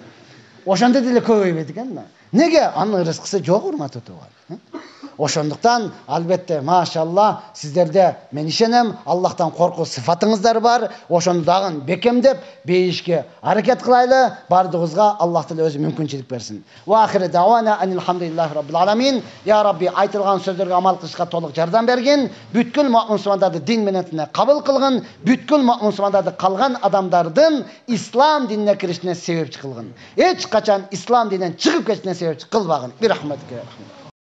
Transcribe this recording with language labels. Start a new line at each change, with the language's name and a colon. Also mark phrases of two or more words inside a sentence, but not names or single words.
Kyrgyz: Ошондой деле көбөйбөйт экен да. Неге? Анын ырыскысы жок, урматтуу туган. Ошондуктан албетте машалла сиздерде мен ишенем, Аллахтан коркуу сыфатыңыздар бар. Ошону дагы бекемдеп, бейишке аракет кылайлы. Бардыгыбызга Аллах Таала өзү мүмкүнчүлүк берсин.
Arabic: وآخر دعوانا أن الحمد لله رب العالمين. يا رب,
Kyrgyz: айтылган сөздөргө амал кылышка толук жардам бергин. Бүткүл мусулмандарды дин менен кабыл кылгын. Бүткүл мусулмандарды калган адамдардын ислам динине киришине себепчи кылгын. Эч качан ислам дининен чыгып кетишине себепчи кылбагын. Бир рахматке.